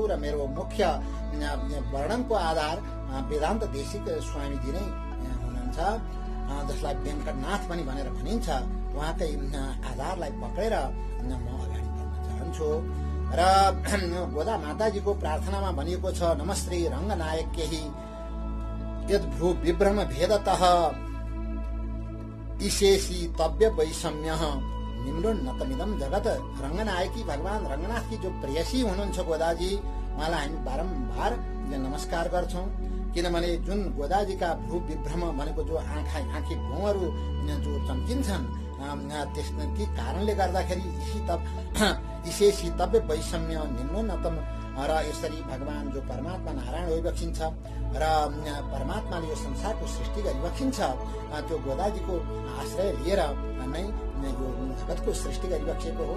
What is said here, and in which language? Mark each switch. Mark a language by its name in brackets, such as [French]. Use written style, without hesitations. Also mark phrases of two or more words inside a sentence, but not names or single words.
[Nepali] र मेरो मुख्य वर्णनको आधार वेदान्त देशिक स्वामीजी नै हुनुहुन्छ, जसलाई वेंकटनाथ पनि भनेर भनिन्छ। उहाँकै आधारलाई पक्रेर म अगाडि बढ्न चाहन्छु। र गोदा माताजीको प्रार्थनामा भनिएको छ, [Sanskrit] नमस्ते रंगनायक्यै यद भ्रू विभ्रम भेदतः ईशेषी तव्य वैषम्य निम्नोन्नतमिदम जगत। [Nepali] रंगनायकी भगवान रंगनाथकी जो प्रेयसी हुनुहुन्छ गोदाजी, उहाँलाई हामी बारम्बार नमस्कार गर्छौं। किनभने जुन गोदाजीका भ्रू विभ्रम भनेको जो आँखी भौँहरू जो चम्किन्छन् त्यसकै कारणले गर्दाखेरि [Sanskrit] ईशेषी तव्य वैषम्य निम्नोन्नतम [Nepali] र यसरी भगवान जो परमात्मा नारायण भइबक्सिन्छ र परमात्माले यो संसारको सृष्टि गरिबक्सिन्छ, त्यो गोदाजीको आश्रय लिएर नै यो जगतको सृष्टि गरिबक्सेको हो।